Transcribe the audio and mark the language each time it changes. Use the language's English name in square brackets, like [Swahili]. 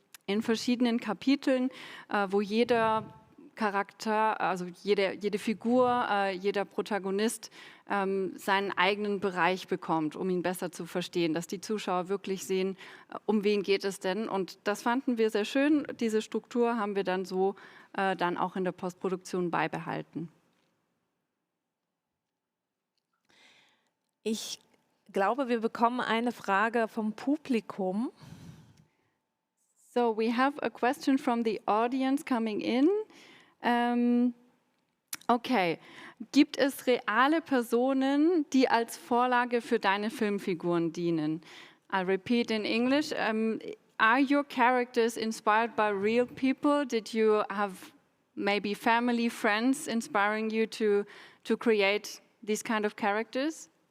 [German] in verschiedenen Kapiteln, wo jeder Charakter, also jede Figur, jeder Protagonist seinen eigenen Bereich bekommt, um ihn besser zu verstehen, dass die Zuschauer wirklich sehen, um wen geht es denn. Und das fanden wir sehr schön. Diese Struktur haben wir dann so dann auch in der Postproduktion beibehalten. Ich glaube, wir bekommen eine Frage vom Publikum. [English] So we have a question from the audience coming in. [German] Okay, gibt es reale Personen, die als Vorlage für deine Filmfiguren dienen? [English] I'll repeat in English. Are your characters inspired by real people? Did you have maybe family, friends inspiring you to create these kind of characters?